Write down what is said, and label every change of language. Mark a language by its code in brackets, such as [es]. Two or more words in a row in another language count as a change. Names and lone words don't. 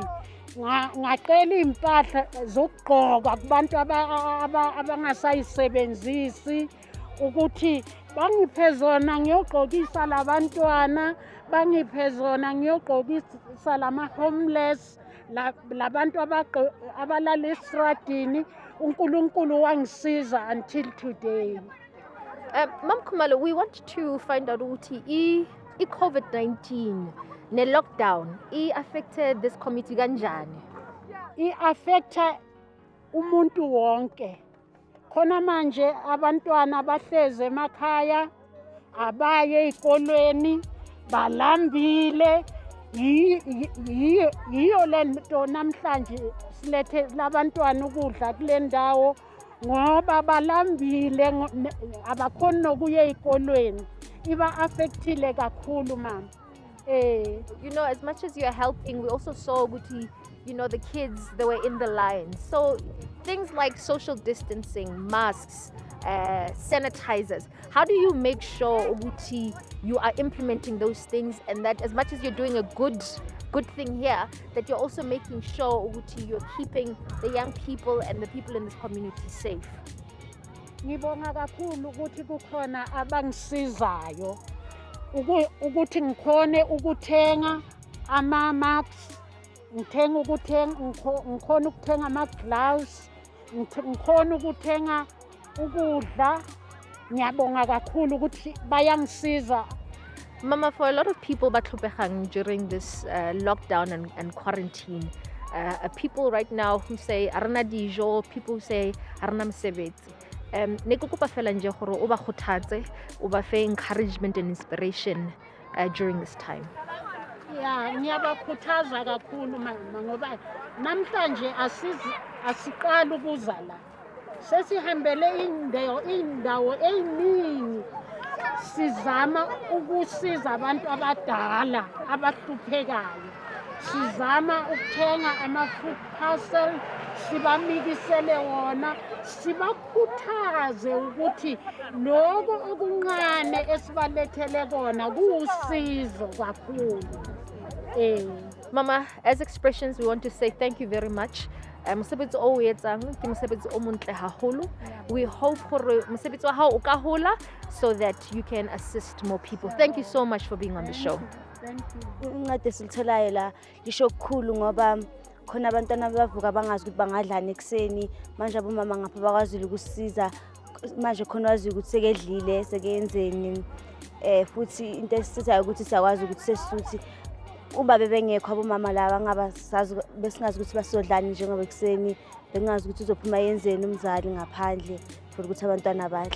[zu] Ngacela impahla zokugqoka kubantu abangasayisebenzisi ukuthi bangiphe zona ngiyogqokisa labantwana, bangiphe zona ngiyogqokisa lama homeless, labantu abalala estradini. uNkulunkulu wangisiza [en] until today. Mam Khumalo, we want to find out [zu] ukuthi i-COVID-19 ne-lockdown [en] i-affected this community kanjani? [zu] I-affecta umuntu wonke. Khona manje abantwana bahleze emakhaya, abaye ezikolweni, balambile. Yiyo lento namhlanje silethe labantwana ukudla kule ndawo ngoba balambile, abakhona nokuya ezikolweni. Iba affectile kakhulu mama. [en] You know, as much as you're helping, we also saw ukuthi, you know, the kids, they were in the line. So things like social distancing, masks, sanitizers, how do you make sure ukuthi you are implementing those things, and that as much as you're doing a good thing here, that you're also making sure ukuthi you're keeping the young people and the people in this community safe? [zu] Ngibonga kakhulu ukuthi kukhona abangisizayo ukuthi ngikhone ukuthenga ama-masks, ngikhona ukuthenga ama-gloves, ngikhona ukuthenga ukudla. Ngiyabonga kakhulu ukuthi bayangisiza. Mama, [en] for a lot of people batlhopegang during this lockdown and quarantine, people right now who say [tn] arana dijo, [en] people who say [tn] arana mosebetsi, ne ke kopa fela nje gore o ba kgothatse, o ba fe [en] encouragement and inspiration during this time. Yeah, [zu] ngiyabakhuthaza kakhulu mama ngoba namhlanje asiqala ukuza la. Sesihambele indawo eziningi sizama ukusiza abantu abadala abahluphekayo. Sizama ukuthenga ama-food parcel, sibamikisele wona, sibakhuthaze ukuthi lokho okuncane esibalethele kona kuwusizo kakhulu. Mama, [en] as Expressions, we want to say thank you very much. [st] Mosebetsi o o etsang ke mosebetsi o montle haholo. [en] We hope [st] gore mosebetsi wa hao o ka hola [en] so that you can assist more people. Thank you so much for being on the show. Thank you. [zu] Incwadi esilitholayo la lisho okukhulu ngoba khona abantwana bavuka bangazi ukuthi bangadlani ekuseni, manje abomama ngapha bakwazile ukusiza, manje khona wazi ukuthi sekedlile sekenzeni, futhi into esithathayo ukuthi siyakwazi ukuthi sesisuthi uba bebengekho abomama laba ngabasazi besingazi ukuthi basodlani njengoba ekuseni, bengazi ukuthi uzophuma yenzeni umzali ngaphandle for ukuthi abantwana badle.